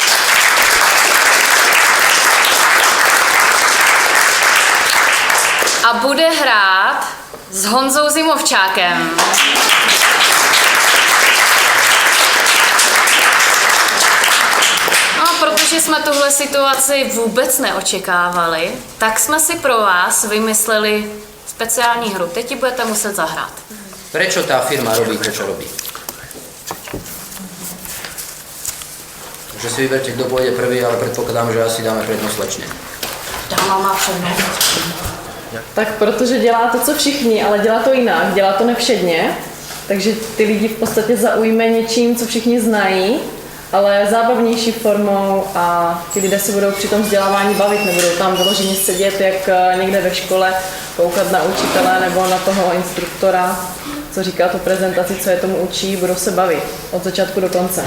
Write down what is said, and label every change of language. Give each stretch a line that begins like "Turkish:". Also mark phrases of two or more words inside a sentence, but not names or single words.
Czech: A bude hrát s Honzou Zimovčákem. No, protože jsme tuhle situaci vůbec neočekávali, tak jsme si pro vás vymysleli speciální hru. Teď ji budete muset zahrát.
Slovak: Prečo tá firma robí to, čo robí? Takže si vyberte, kto pôjde prvý, ale predpokladám, že asi dáme prednosť slečne.
Czech: Dáma má přednost. Tak protože dělá to, co všichni, ale dělá to jinak, dělá to nevšedně, takže ty lidi v podstatě zaujme něčím, co všichni znají, ale zábavnější formou a ti lidé se budou při tom vzdělávání bavit, nebudou tam vyloženě sedět jak někde ve škole, koukat na učitele nebo na toho instruktora, co říká tu prezentaci, co je tomu učí, budou se bavit od začátku do konce.